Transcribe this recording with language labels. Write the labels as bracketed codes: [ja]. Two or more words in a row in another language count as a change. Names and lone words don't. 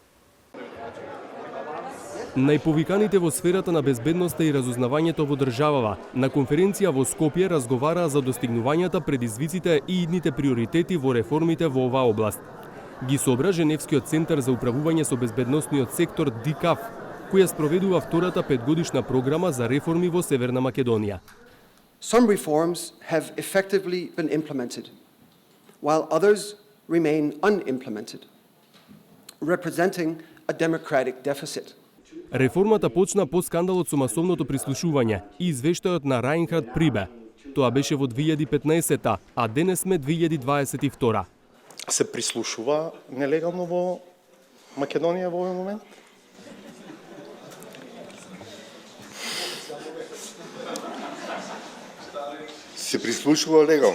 [mk] Најповиканите во сферата на безбедноста и разузнавањето во државава на конференција во Скопје разговараа за достигнувањата, предизвиците и идните приоритети во реформите во оваа област. Ги собра Женевскиот центар за управување со безбедносниот сектор ДИКАВ, која спроведува втората петгодишна програма за реформи во Северна Македонија. [en] Some reforms have effectively been implemented, while others remain unimplemented, representing a democratic deficit. [mk] Реформата почна по скандалот со масовното прислушување и извештајот на Рајнхард Прибе. Тоа беше во 2015-та, а денес сме 2022-та. Се прислушува нелегално во Македонија во овој момент? Се прислушува легално.